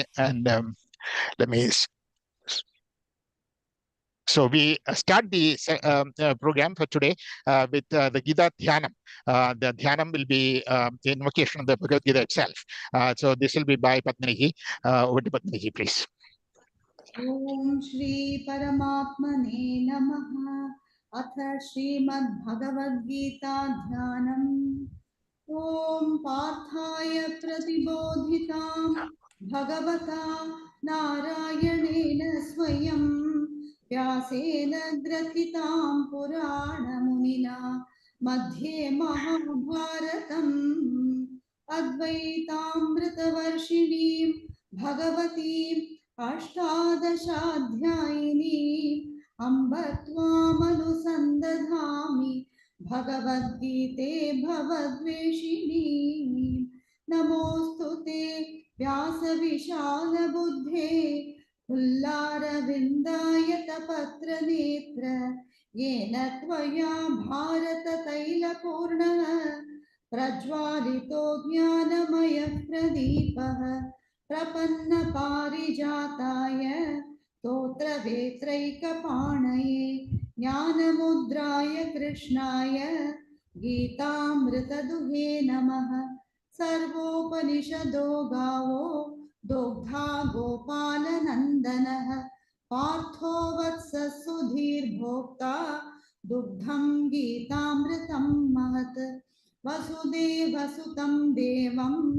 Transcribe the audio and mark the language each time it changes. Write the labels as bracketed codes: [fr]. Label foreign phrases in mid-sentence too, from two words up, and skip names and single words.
[en] And let me. So we start the program for today with the Gita Dhyanam. The Dhyanam will be the invocation of the Bhagavad Gita itself. So this will be by Padmaniji. Over to Padmaniji, please. [sa] ॐ श्री परमात्मने नमः. अथ श्रीमद् भगवद् गीता ध्यानम्. ॐ पार्थाय प्रतिबोधितां भगवता नारायणेन स्वयं व्यासेन ग्रथितां पुराणमुनिना मध्ये महाभारतम् अद्वैतामृतवर्षिणीं भगवतीम् अष्टादश ധ്യായിനീം അംബ ത്വാമനുസന്ദധാമി ഭഗവദ്ഗീതേ ഭവദ്വേഷിണീം നമോസ്തുതേ വ്യാസവിശാലബുദ്ധേ പുല്ലാരവിന്ദായതപത്രനേത്ര യേന ത്വയാ ഭാരതതൈലപൂർണഃ പ്രജ്വാലിതോ ജ്ഞാനമയഃ പ്രദീപഃ प्रपन्नपारिजाताय स्तोत्रवेत्रैकपाणये ज्ञानमुद्राय कृष्णाय गीतामृतदुहे नमः सर्वोपनिषदो गावो दोग्धा गोपालनन्दनः पार्थो वत्सः सुधीर्भोक्ता दुग्धं गीतामृतं महत् वसुदेवसुतं देवं